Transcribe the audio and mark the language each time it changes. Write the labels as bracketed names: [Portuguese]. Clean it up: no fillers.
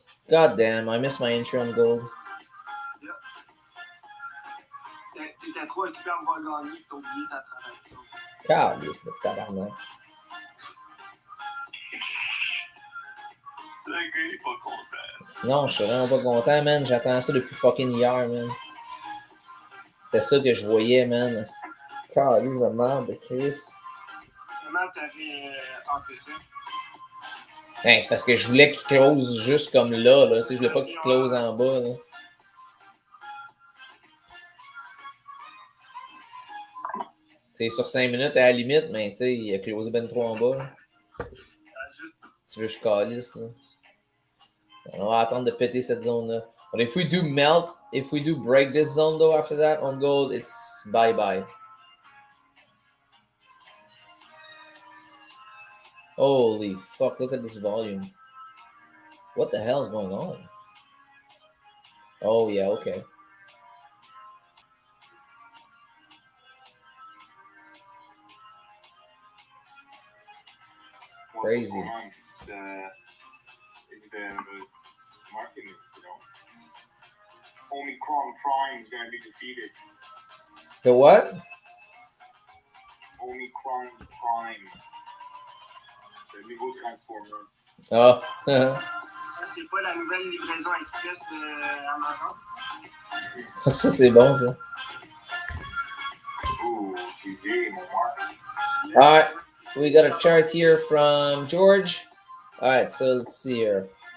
[English] God damn, I missed my entry on gold. [French] T'étais trop occupé à me voir gagner, t'as oublié ta transaction. Calice de tabarnak. Le gars est pas content. Non, je suis vraiment pas content, man. J'attends ça depuis fucking hier, man. C'était ça que je voyais, man. Calice de merde de Chris. Comment t'avais enlevé ça? Ben, c'est parce que je voulais qu'il close juste comme là, là. Tu sais, je voulais pas qu'il close en bas, là. Tu sais, sur 5 minutes à la limite, mais tu sais, il a closé ben trop en bas, là. Tu veux que je calisse, là. On va attendre de péter cette zone-là. [English] But if we do melt, if we do break this zone, though, after that, on gold, it's bye-bye. Holy fuck, look at this volume. What the hell is going on? Oh yeah, okay. What's Crazy. going on? It's the marketing, you know. Omicron Prime is gonna be defeated. The what? Omicron Prime. The nouveau transformer. Oh, [French] C'est pas la nouvelle livraison express d'Amazon? ça c'est bon ça. Ooh, GG, mon marque. [English] All right, we got a chart here from George. All right, so let's see here.